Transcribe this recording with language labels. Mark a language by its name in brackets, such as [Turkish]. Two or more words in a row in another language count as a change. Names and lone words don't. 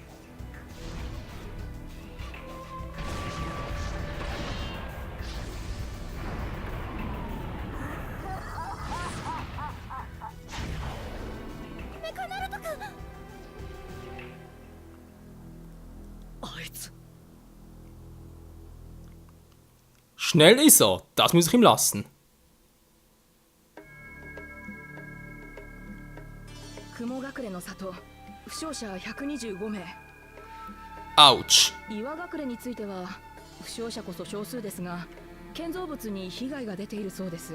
[Japanese] メカナルトくん。あいつ。 [German] Schnell ist er. Das muss ich ihm lassen. [Japanese] 雲隠れの里、負傷者125名。 [German] Autsch. [Japanese] 岩隠れについては負傷者こそ少数ですが、建造物に被害が出ているそうです。